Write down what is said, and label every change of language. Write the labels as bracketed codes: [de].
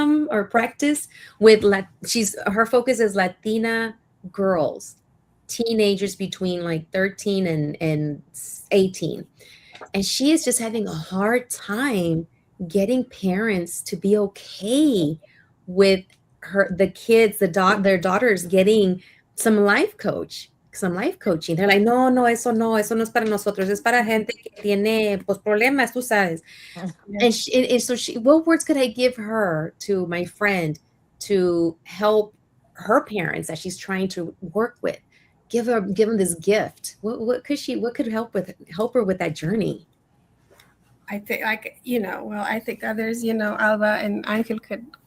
[en] or practice with she's her focus is Latina girls, teenagers between like 13 and 18, and she is just having a hard time getting parents to be okay with the kids, their daughters getting some life coaching. They're like, [es] no, no, eso no es para nosotros, es para gente que tiene pues problemas, tú sabes. [en] Yeah, And so what words could I give her, to my friend, to help her parents that she's trying to work with? Give them this gift. What could help her with that journey? I think, like, well, I think others, Alba and Angel could